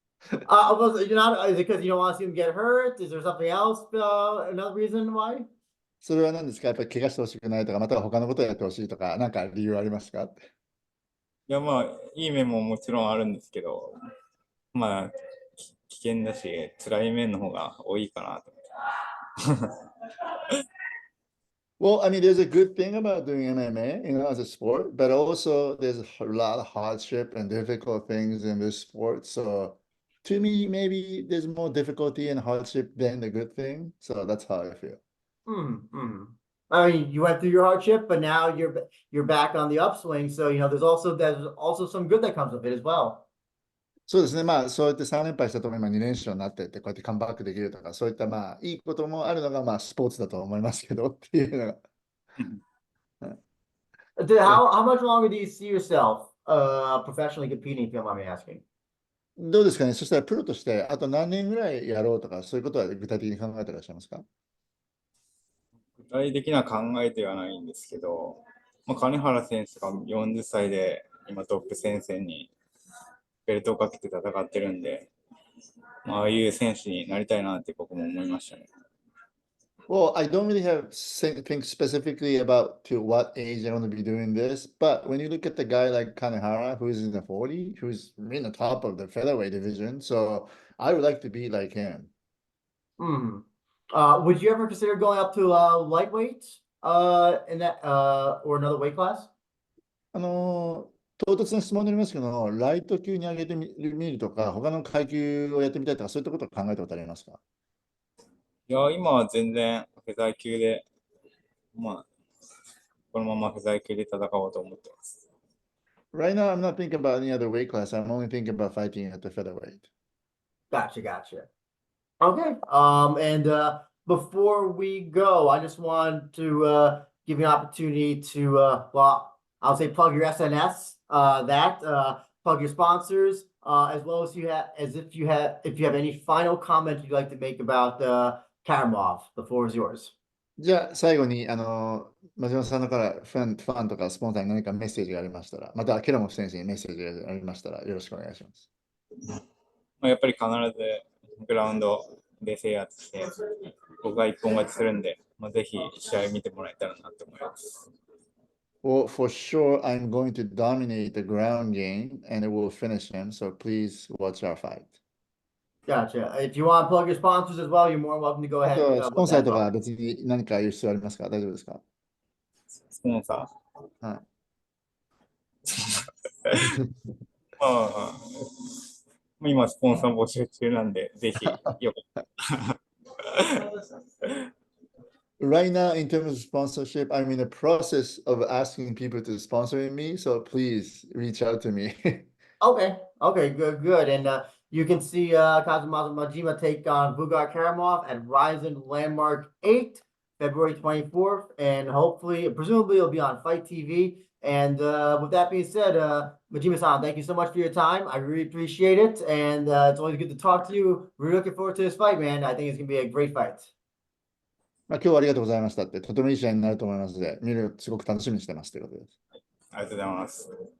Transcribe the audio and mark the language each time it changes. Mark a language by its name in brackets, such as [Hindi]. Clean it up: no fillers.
[English] You're not, is it because you don't want to see him get hurt? Is there something else, another reason why? [Japanese] それは何ですか、やっぱり怪我してほしくないとか、または他のことをやってほしいとか、なんか理由ありますかって。いや、まあ、いい面ももちろんあるんですけど、まあ、危険だし、辛い面の方が多いかなと思って。 [English] Well, I mean, there's a good thing about doing MMA, as a sport, but also there's a lot of hardship and difficult things in this sport. So to me, maybe there's more difficulty and hardship than the good thing. So that's how I feel. I mean, you went through your hardship, but now you're back on the upswing. So, there's also some good that comes with it as well. [Japanese] そうですね。まあ、そうやって3連敗したとも今2連勝になってって、こうやってカムバックできるとか、そういったまあ、いいこともあるのがまあ、スポーツだと思いますけどっていうのが。 [English] How much longer do you see yourself professionally competing, if you don't mind me asking? [Japanese] どうですかね。そしたらプロとしてあと何年ぐらいやろうとか、そういうことは具体的に考えてらっしゃいますか。具体的には考えてはないんですけど、まあ、金原選手が40歳で今トップ戦線にベルトをかけて戦ってるんで、まああいう選手になりたいなって僕も思いましたね。 [English] Well, I don't really have think specifically about to what age I want to be doing this, but when you look at the guy like Kanehara, who's in the 40, who's in the top of the featherweight division, so I would like to be like him. Would you ever consider going up to lightweight in that or another weight class? [Japanese] 唐突な質問になりますけど、ライト級に上げてみるとか、他の階級をやってみたいとか、そういったことを考えたことありますか。いや、今は全然フェザー級で、まあ、このままフェザー級で戦おうと思ってます。 [English] Right now, I'm not thinking about any other weight class. I'm only thinking about fighting at the featherweight. Gotcha. Okay. And before we go, I just want to give you an opportunity to well, I'll say plug your SNS, plug your sponsors, as well as if you have any final comment you'd like to make about Karamov. The floor is yours. [Japanese] じゃあ、最後に、真島さんのからファンとかスポンサーに何かメッセージがありましたら、また、ケラモフ選手にメッセージがありましたら、よろしくお願いします。まあ、やっぱり必ずグラウンドで制圧して、僕が一本勝ちするんで、まあ、ぜひ試合見てもらえたらなと思います。 [English] Well, for sure, I'm going to dominate the ground game and it will finish him. So please watch our fight. Gotcha. If you want to plug your sponsors as well, you're more welcome to go [Japanese] あ [English] ahead [Japanese] と、スポンサー [English] with [Japanese] と [English] that. [Japanese] か別に何か言う必要ありますか。大丈夫ですか。スポンサはい。ーまあ、今、スポンサー募集中なんで、ぜひ、よかった。 [English] Right now, in terms of sponsorship, I'm in the process of asking people to sponsor me, so please reach out to me. Okay, good. And you can see Kazumasa Majima take on Vugar Karamov at RIZIN Landmark 8, February 24th, and hopefully, presumably, it'll be on Fight TV. And with that being said, Majima-san, thank you so much for your time. I really appreciate it, and it's always good to talk to you. We're looking forward to this fight, man. I think it's gonna be a great fight. [Japanese] まあ、今日はありがとうございましたって、とてもいい試合になると思いますので、見る、すごく楽しみにしてますということです。ありがとうございます。